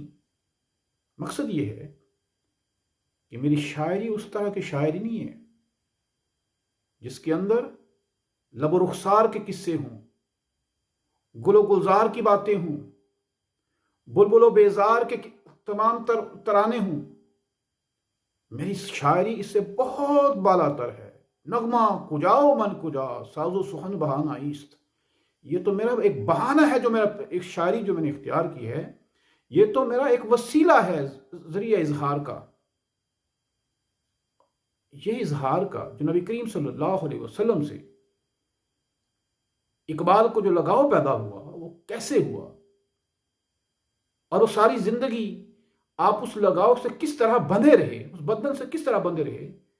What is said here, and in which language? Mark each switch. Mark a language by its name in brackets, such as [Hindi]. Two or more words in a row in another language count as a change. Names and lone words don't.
[Urdu] مقصد یہ ہے کہ میری شاعری اس طرح کی شاعری نہیں ہے جس کے اندر لب و رخسار کے قصے ہوں، گل و گلزار کی باتیں ہوں، بلبل و بیزار کے تمام ترانے ہوں۔ میری شاعری اس سے بہت بالا تر ہے۔ [Persian] نغمہ کجاؤ من کجا، ساز و سخن بہانہ است۔ [Urdu] یہ تو میرا ایک بہانہ ہے، جو میرا ایک شاعری جو میں نے اختیار کی ہے، یہ تو میرا ایک وسیلہ ہے ذریعہ اظہار کا۔ یہ اظہار کا جو نبی کریم [Arabic] صلی اللہ علیہ وسلم [Urdu] سے اقبال کو جو لگاؤ پیدا ہوا، وہ کیسے ہوا، اور وہ ساری زندگی آپ اس لگاؤ سے کس طرح بندھے رہے، اس بندھن سے کس طرح بندھے رہے،